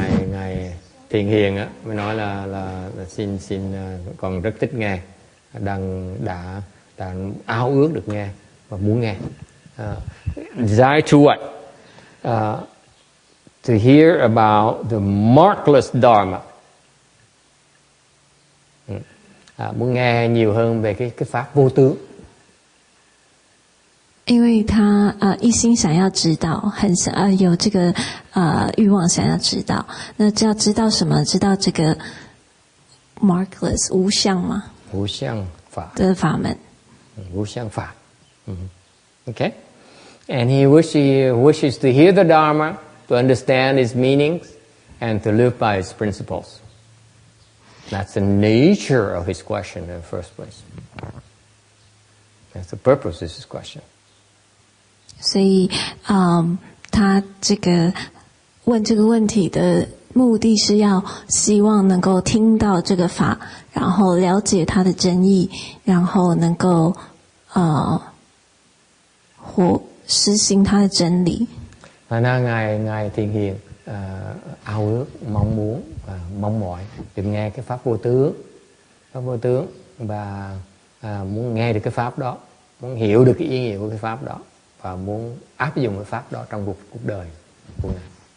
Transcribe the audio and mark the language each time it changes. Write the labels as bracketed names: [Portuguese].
[Vietnamese] Ngài Thiền Hiền á mới nói là xin còn rất thích nghe, đã ao ước được nghe và muốn nghe. [English] Desire to what? To hear about the markless Dharma. [Vietnamese] Muốn nghe nhiều hơn về cái pháp vô tướng. [Chinese] 因为他一心想要知道，很想有这个欲望想要知道，那就要知道什么？知道这个 markless 无相嘛？无相法的法门。无相法。 [English] Okay, and he wishes to hear the Dharma, to understand its meanings, and to live by its principles. That's the nature of his question in the first place. That's the purpose of his question. [Chinese] 所以，他这个问这个问题的目的是要希望能够听到这个法，然后了解它的真意，然后能够或实行它的真理。 [Vietnamese] Ngài Thiền Hiền ao ước, mong muốn và mong mỏi được nghe cái pháp vô tướng và muốn nghe được cái pháp đó, muốn hiểu được cái ý nghĩa của cái pháp đó và muốn áp dụng cái pháp đó trong cuộc đời của ngài.